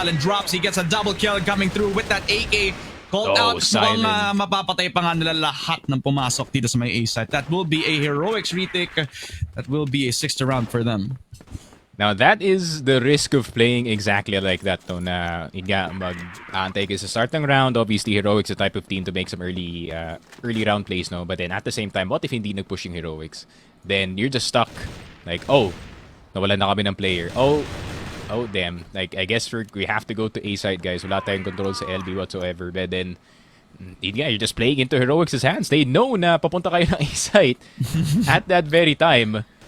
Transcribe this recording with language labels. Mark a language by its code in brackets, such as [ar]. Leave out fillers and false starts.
[en] Silent drops, he gets a double kill coming through with that AK. Called out, [tl] mukhang mapapatay pa nga nila lahat ng pumasok dito sa may A side. [en] That will be a Heroics retake. That will be a 6th round for them. Now, that is the risk of playing exactly like that, no? [tl] Na mag-aantay ka sa start ng round. [en] Obviously, Heroics the type of team to make some early round plays, no? But then at the same time, what if [tl] hindi nag-push yung Heroics? [en] Then you're just stuck. Like, oh, [tl] nawalan na kami ng player. [en] Oh, damn. Like, I guess we have to go to A side, guys. [tl] Wala tayong control sa LB [en] whatsoever. But then, you're just playing into Heroics' hands. They know na [tl] papunta kayo ng A side [en] at that very time.